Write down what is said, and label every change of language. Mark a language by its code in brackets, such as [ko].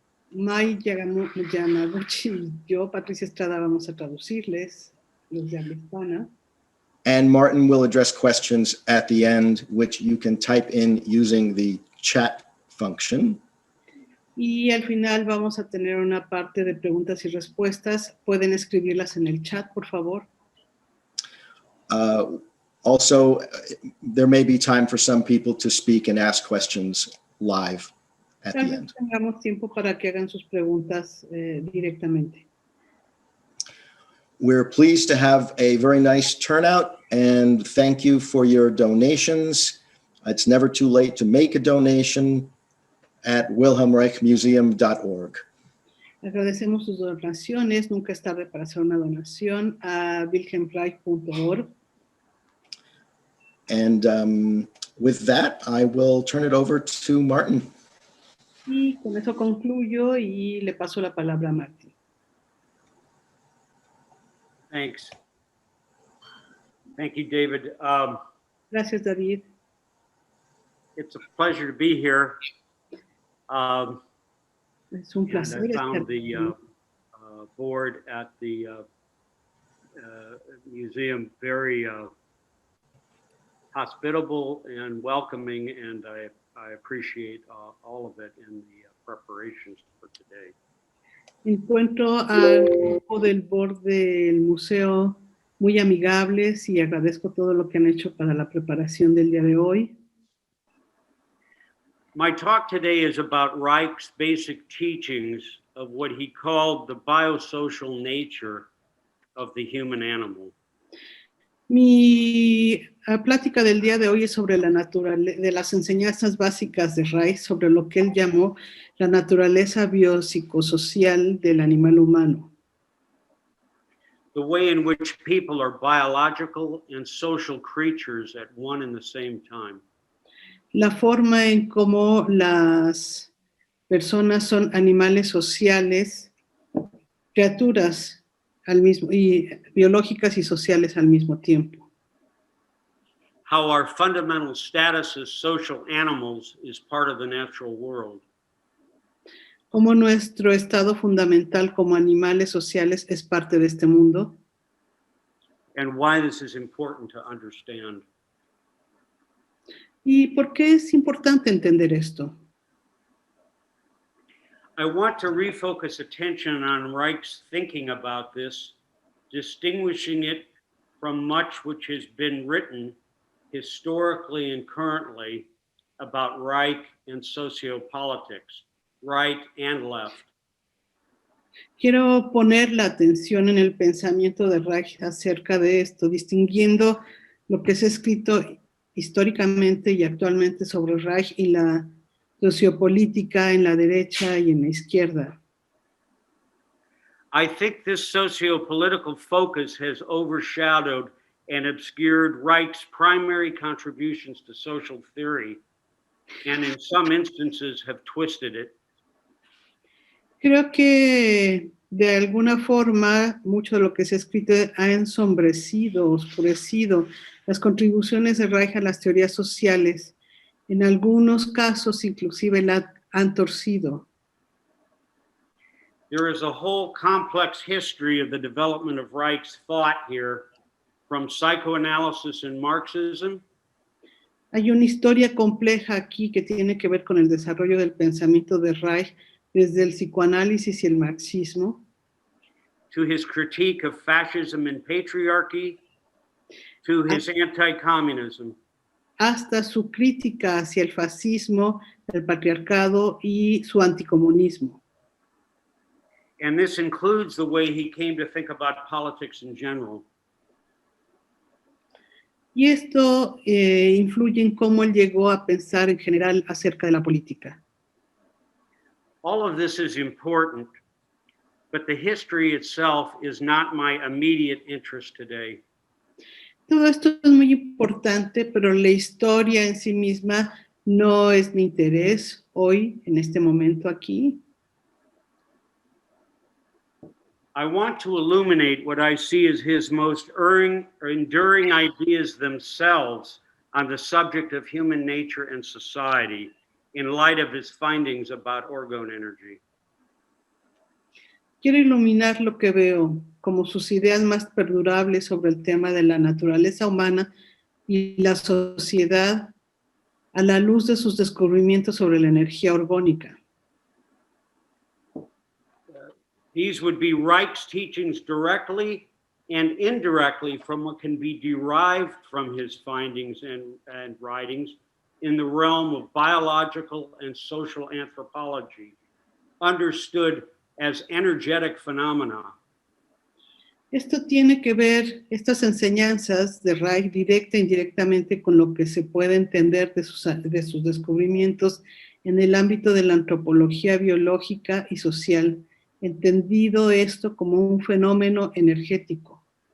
[es] Mai Yamaguchi y yo, Patricia Estrada, vamos a traducirles los de habla hispana. [en] And Martin will address questions at the end, which you can type in using the chat function. [es] Y al final vamos a tener una parte de preguntas y respuestas. Pueden escribirlas en el chat, por favor. [en] Also, there may be time for some people to speak and ask questions live at the end. [es] Tengamos tiempo para que hagan sus preguntas directamente. [en] We're pleased to have a very nice turnout, and thank you for your donations. It's never too late to make a donation at wilhelmreichmuseum.org. [es] Agradecemos sus donaciones. Nunca es tarde para hacer una donación a wilhelmreich.org. [en] And with that, I will turn it over to Martin. [es] Y con eso concluyo y le paso la palabra a Martin. [en] Thanks. Thank you, David. [es] Gracias, David. [en] It's a pleasure to be here. [es] Es un placer [en] I found [es] estar [en] the board at the museum very hospitable and welcoming, and I appreciate all of it in the preparations for today. [es] Encuentro al grupo del board del museo muy amigables y agradezco todo lo que han hecho para la preparación del día de hoy. [en] My talk today is about Reich's basic teachings of what he called the biosocial nature of the human animal. [es] Mi plática del día de hoy es sobre de las enseñanzas básicas de Reich, sobre lo que él llamó la naturaleza biopsicosocial del animal humano. [en] The way in which people are biological and social creatures at one and the same time. [es] La forma en cómo las personas son animales sociales, criaturas y biológicas y sociales al mismo tiempo. [en] How our fundamental status as social animals is part of the natural world. [es] Cómo nuestro estado fundamental como animales sociales es parte de este mundo. [en] And why this is important to understand. [es] ¿Y por qué es importante entender esto? [en] I want to refocus attention on Reich's thinking about this, distinguishing it from much which has been written historically and currently about Reich and sociopolitics, right and left. [es] Quiero poner la atención en el pensamiento de Reich acerca de esto, distinguiendo lo que se ha escrito históricamente y actualmente sobre Reich y la sociopolítica en la derecha y en la izquierda. [en] I think this socio-political focus has overshadowed and obscured Reich's primary contributions to social theory, and in some instances have twisted it. [es] Creo que de alguna forma mucho de lo que se ha escrito ha ensombrecido, oscurecido las contribuciones de Reich a las teorías sociales. En algunos casos inclusive la han torcido. [en] There is a whole complex history of the development of Reich's thought here, from psychoanalysis and Marxism [es] Hay una historia compleja aquí que tiene que ver con el desarrollo del pensamiento de Reich desde el psicoanálisis y el marxismo, [en] to his critique of fascism and patriarchy, to his anti-communism. [es] hasta su crítica hacia el fascismo, el patriarcado y su anticomunismo. [en] And this includes the way he came to think about politics in general. [es] Y esto influye en cómo él llegó a pensar en general acerca de la política. [en] All of this is important, but the history itself is not my immediate interest today. [es] Todo esto es muy importante, pero la historia en sí misma no es mi interés hoy, en este momento aquí. [en] I want to illuminate what I see as his most enduring ideas themselves on the subject of human nature and society in light of his findings about orgone energy. [es] Quiero iluminar lo que veo como sus ideas más perdurables sobre el tema de la naturaleza humana y la sociedad a la luz de sus descubrimientos sobre la energía orgónica. [en] These would be Reich's teachings directly and indirectly from what can be derived from his findings and writings in the realm of biological and social anthropology, understood as energetic phenomena. [es] Esto tiene que ver, estas enseñanzas de Reich, directa e indirectamente, con lo que se puede entender de sus descubrimientos en el ámbito de la antropología biológica y social, entendido esto como un fenómeno energético.